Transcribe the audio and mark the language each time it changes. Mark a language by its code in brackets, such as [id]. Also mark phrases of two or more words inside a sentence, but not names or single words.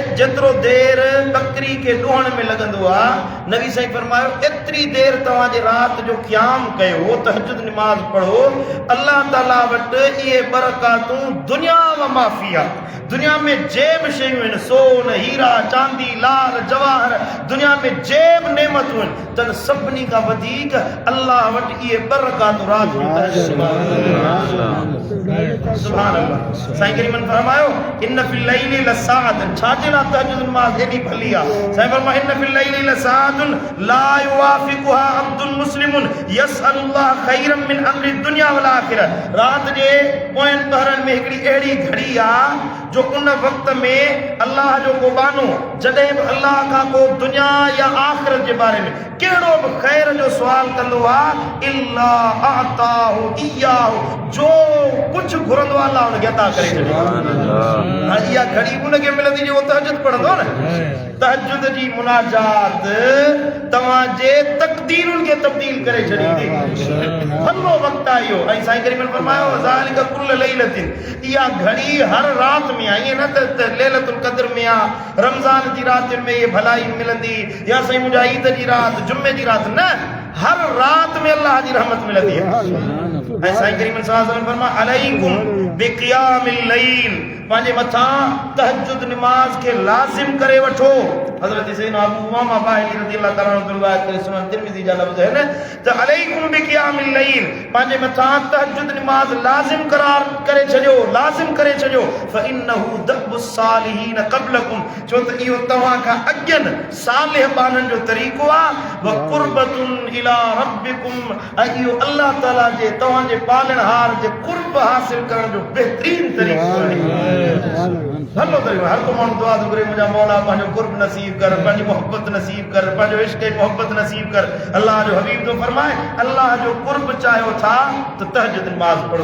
[sd] जेतिरो देर बकरी के ॾुहण में लॻंदो आहे नबी साईं फरमायो एतिरी देर तव्हांजे राति जो क़याम कयो, तहज्जुद निमाज़ पढ़ो, अल्लाह ताला वटि इहे बरकातूं [ar] دنيا و مافيها [sd] दुनिया में जे बि शयूं आहिनि सोन हीरा चांदी लाल जवाहर दुनिया में जे बि नेमतूं आहिनि तन सभिनी खां वधीक अल्लाह वटि इहे बरकातूं राति [ar] سبحان الله. [sd] साईं करीमन फरमायो [ar] إن في الليل لساعة [sd] छाजे लाइ तहज्जुद नमाज़ एॾी भली आहे। साईं फरमायो [ar] إن في الليل لساعة لا يوافقها عبد مسلم يسأل الله خيرا من أمر الدنيا والآخرة. [sd] राति जे पोयनि पहरनि में हिकिड़ी अहिड़ी घड़ी आहे जो उन वक़्त में अल्लाह जो को बानो जॾहिं बि अल्लाह खां को दुनिया या आख़िरत जे बारे में कहिड़ो बि ख़ैर जो सुवाल कंदो आहे [ar] إلا أعطاه إياه [sd] जो कुझु घुरंदो आहे अल्लाह हुनखे अता करे छॾींदो। इहा घड़ी उनखे मिलंदी जो तहज्जुद पढ़ंदो न। तहज्जुद जी मुनाजात तव्हांजे तक़दीरुनि खे तब्दील करे छॾींदी। भलो वक़्तु आहे इहो। ऐं साईं करीम फरमायो [ar] ذلك كل ليلة [sd] इहा घड़ी हर राति में आहे, ईअं न त लैलतुल क़द्र में आहे रमज़ान जी रातियुनि में इहा भलाई मिलंदी या साईं मुंहिंजा ईद जी राति जुमे जी राति न, हर राति में अल्लाह जी रहमत मिलंदी आहे। ऐं साईं करीम [ar] صلى الله عليه وسلم [sd] फरमाया [ar] عليكم بقيام الليل [sd] पंहिंजे मथां तहज्जुद निमाज़ खे लाज़िम करे वठो। हज़रत सैयदना अबू उमामा बाहिली [ar] رضي الله تعالى عنه [sd] रिवायत करे सुनन तिरमिज़ी जा लफ़्ज़ आहिनि त [ar] عليكم بقيام الليل [sd] पंहिंजे मथां तहज्जुद निमाज़ लाज़िम करार करे छॾियो, लाज़िम करे छॾियो [ar] فإنه دأب الصالحين قبلكم [sd] छो त इहो तव्हां खां अॻियनि सालिह बाननि जो तरीक़ो आहे [ar] وقربة إلى ربكم [sd] ऐं इहो अल्लाह ताला जे तव्हांजे पालणहार जे क़ुर्ब हासिल करण जो बहितरीन तरीक़ो आहे। भलो तरीक़ो हर को माण्हू दुआ थो करे मुंहिंजा मौला पंहिंजो क़ुर्ब नसीब कर, पंहिंजी मोहब्बत नसीब कर, पंहिंजो इश्क़ मोहब्बत नसीब कर। अल्लाह जो हबीब तो फरमाए अल्लाह जो क़ुर्ब चाहियो था त तहज्जुद नमाज़ पढ़ो।